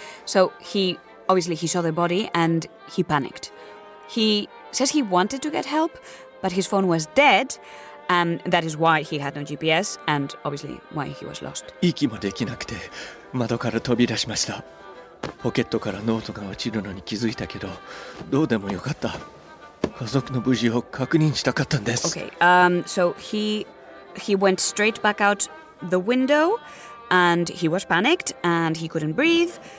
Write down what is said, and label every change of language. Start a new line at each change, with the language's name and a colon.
English: So he saw the body and he panicked. He says he wanted to get help, but his phone was dead, and that is why he had no GPS and obviously why he was lost.
Japanese: 息もできなくて窓から飛び出しました。ポケットからノートが落ちるのに気づいたけど、どうでもよかった。家族の無事を確認したかったんです。
English: Okay, so he went straight back out the window and he was panicked and he couldn't breathe.